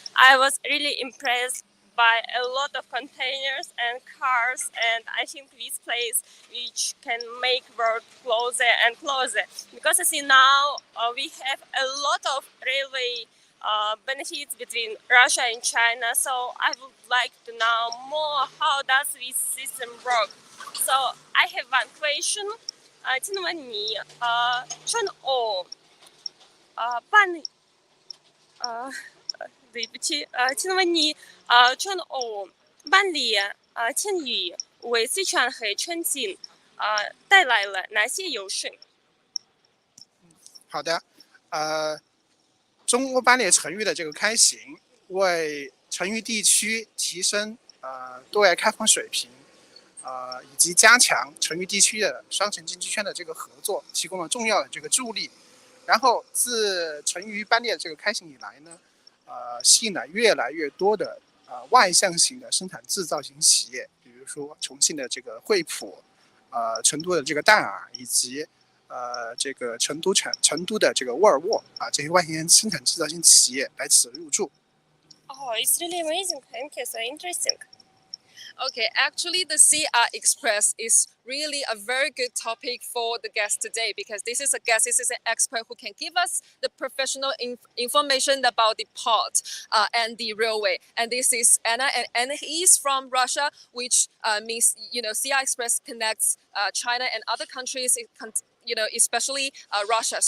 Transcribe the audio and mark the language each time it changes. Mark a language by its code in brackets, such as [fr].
[en] I was really impressed by a lot of containers and cars, and I think this place which can make world closer and closer. Because I see now we have a lot of railway benefits between Russia and China, so I would like to know more how does this system work. So I have one question. [zh] 请问你中欧办对不起请问你中欧办理迁移为四川和重庆带来了哪些优势？好的，中欧班列成渝的这个开行，为成渝地区提升对外开放水平，以及加强成渝地区的双城经济圈的这个合作，提供了重要的这个助力。然后自成渝班列这个开行以来呢，吸引了越来越多的外向型的生产制造型企业，比如说重庆的这个惠普，成都的这个戴尔，以及这个成都的这个沃尔沃这些外向生产制造型企业来此入驻。 [en] Oh, it's really amazing. Thank you. So interesting. Okay, actually the CR Express is really a very good topic for the guest today because this is an expert who can give us the professional information about the port and the railway. And this is Anna, and he is from Russia, which means, CR Express connects China and other countries, especially Russia.